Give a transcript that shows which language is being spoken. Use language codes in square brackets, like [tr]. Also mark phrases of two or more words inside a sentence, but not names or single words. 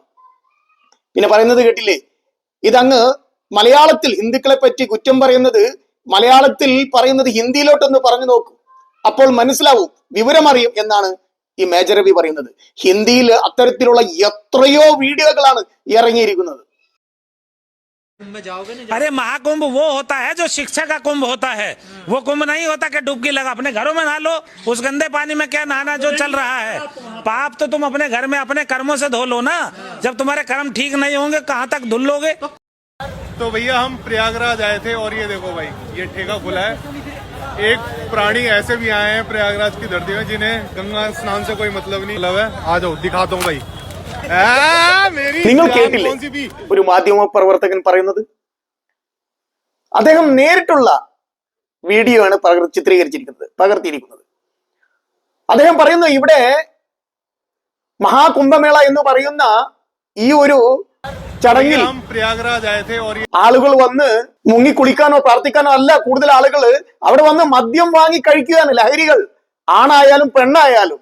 [ml] പിന്നെ പറയുന്നത് കേട്ടില്ലേ, ഇതങ്ങ് മലയാളത്തിൽ ഹിന്ദുക്കളെ പറ്റി കുറ്റം പറയുന്നത്, മലയാളത്തിൽ പറയുന്നത് ഹിന്ദിയിലോട്ടൊന്ന് പറഞ്ഞു നോക്കൂ, അപ്പോൾ മനസ്സിലാവും, വിവരമറിയും എന്നാണ് ഈ മേജർ രവി പറയുന്നത്. ഹിന്ദിയിൽ അത്തരത്തിലുള്ള എത്രയോ വീഡിയോകളാണ് ഇറങ്ങിയിരിക്കുന്നത്. [hi] अरे महाकुंभ वो होता है जो शिक्षा का कुंभ होता है, वो कुंभ नहीं होता कि डुबकी लगा। अपने घरों में नहा लो, उस गंदे पानी में क्या नहाना जो चल रहा है। पाप तो तुम अपने घर में अपने कर्मों से धो लो ना। जब तुम्हारे कर्म ठीक नहीं होंगे कहाँ तक धुल लोगे। तो भैया हम प्रयागराज आए थे और ये देखो भाई, ये ठेका खुला है। एक प्राणी ऐसे भी आए हैं प्रयागराज की धरती में जिन्हें गंगा स्नान से कोई मतलब नहीं है। आ जाओ दिखाता हूँ भाई। [ml] നിങ്ങൾ കേട്ടില്ലേ ഒരു മാധ്യമ പ്രവർത്തകൻ പറയുന്നത്? അദ്ദേഹം നേരിട്ടുള്ള വീഡിയോ ആണ് പകർത്തിയിരിക്കുന്നത്. അദ്ദേഹം പറയുന്നു, ഇവിടെ മഹാകുംഭമേള എന്ന് പറയുന്ന ഈ ഒരു ചടങ്ങിൽ ആളുകൾ വന്ന് മുങ്ങിക്കുളിക്കാനോ പ്രാർത്ഥിക്കാനോ അല്ല, കൂടുതൽ ആളുകൾ അവിടെ വന്ന് മദ്യം വാങ്ങി കഴിക്കുകയാണ്, ലഹരികൾ, ആണായാലും പെണ്ണായാലും.